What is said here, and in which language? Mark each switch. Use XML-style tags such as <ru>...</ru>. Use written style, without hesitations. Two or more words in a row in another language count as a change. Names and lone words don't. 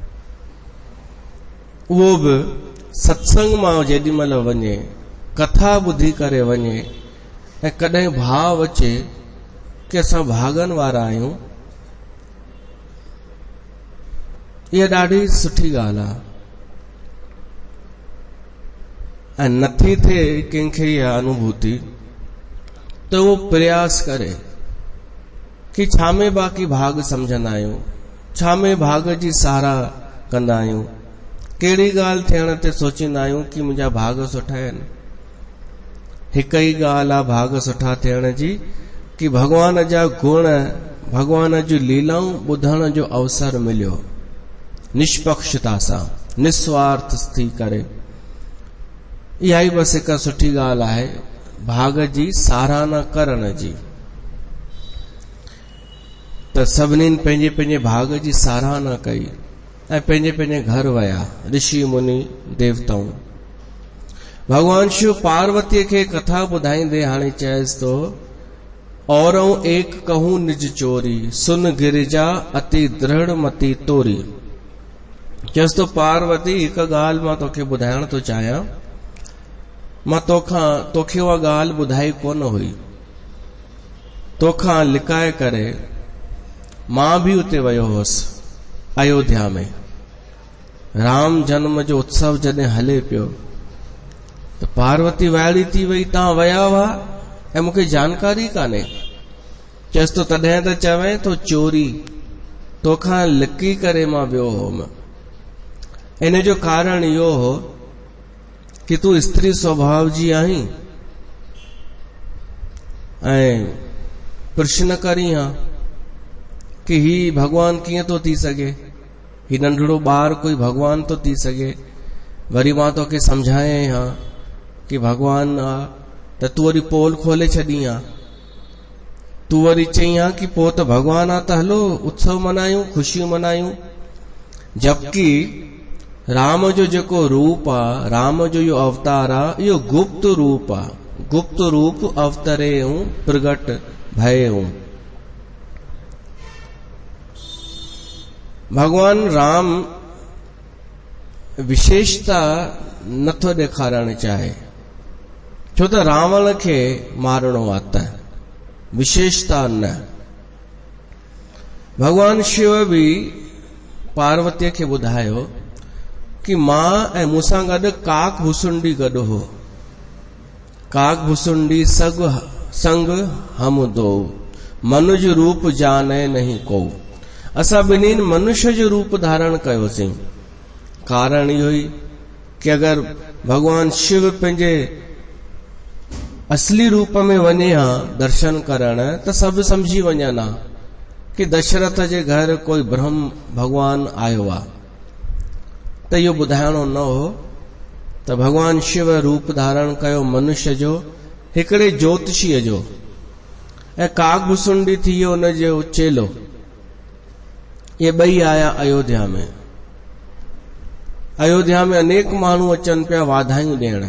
<sd>उहो बि सत्संग मां जेॾी महिल वञे, कथा ॿुधी करे वञे ऐं कॾहिं भाव अचे कि असां भागनि वारा आहियूं, इहा ॾाढी सुठी ॻाल्हि आहे। ऐं नथी थिए कंहिंखे इहा अनुभूति त उहो प्रयास करे कि छा में बाक़ी भाग सम्झंदा आहियूं, छा में भाग जी साराह कंदा आहियूं, कहिड़ी ॻाल्हि थियण ते सोचींदा आहियूं कि मुंहिंजा भाग सुठा आहिनि। हिकु ई ॻाल्हि आहे भाग सुठा थियण जी, कि भॻवान जा गुण, भॻवान जूं लीलाऊं ॿुधण जो अवसर मिलियो निष्पक्षता सां, निस्वार्थ थी करे। इहा ई बसि हिकु सुठी ॻाल्हि आहे भाग जी साराहना करण जी। त सभिनीनि पंहिंजे पंहिंजे भाग जी साराहना कई ऐं पंहिंजे पंहिंजे घर विया ऋषि मुनि देवताऊं। भगवान शिव पार्वतीअ खे कथा ॿुधाईंदे हाणे चएसि थो,</sd> <awa>औरऊं एक कहूं निज चोरी, सुन गिरिजा अति दृढ़ मती तोरी।</awa> <sd>चएसि थो पार्वती हिकु ॻाल्हि मां तोखे ॿुधाइण थो चाहियां, मां तोखे उहा ॻाल्हि ॿुधाई कोन हुई, तोखां लिकाए करे मां बि उते वियो हुअसि अयोध्या में। राम जन्म जो उत्सव जॾहिं हले पियो त पार्वती वाइड़ी थी वई, तव्हां विया हुआ ऐं मूंखे जानकारी कान्हे। चएसि तो तॾहिं त चवें तो चोरी, तोखां लिकी करे मां वियो हुउमि। इन जो कारण इहो हो कि तूं स्त्री स्वभाव जी आहीं ऐं प्रश्न करी हा कि ही भगवान कीअं तो थी सघे, ही नंढड़ो ॿार कोई भगवान तो थी सघे। वरी मां तोखे समझाए हा कि भगवान आ, त तूं वरी पोल खोले छॾी हा, तूं वरी चई हा कि पोइ त भगवान आ, त हलो उत्सव मनायूं, ख़ुशियूं मनायूं। जबकि राम जो जेको रूप आ, राम जो इहो अवतार आ, इहो गुप्त रूप आ।</sd> <awa>गुप्त रूप अवतरे हूं, प्रगट भये हूं।</awa> <sd>भगवान राम विशेषता नथो ॾेखारण चाहे, छो त रावण खे मारणो आहे, त विशेषता न। भगवान शिव भी पार्वतीअ खे ॿुधायो कि मां ऐं मूंसां गॾु काक भुसुंडी गॾु हो।</sd> <awa>काक भुसुंडी संग हम दो, मनुज रूप जाने नहीं को।</awa> <sd>असां ॿिन्हिनि मनुष्य जो रूप धारण कयोसीं। कारण इहो ई कि अगर भगवान शिव पंहिंजे असली रूप में वञे हा दर्शन करण, त सभु समझी वञनि हा कि दशरथ जे घर कोई ब्रह्म भगवान आयो आ। त इहो ॿुधाइणो न हो, त भगवान शिव रूप धारण कयो मनुष्य जो, हिकिड़े ज्योतिषीअ जो, ऐं काक भुसुंडी थी वियो उन जो चेलो। ये ॿई आया अयोध्या में। अयोध्या में अनेक माण्हू अचनि पिया वाधायूं ॾियण।</sd>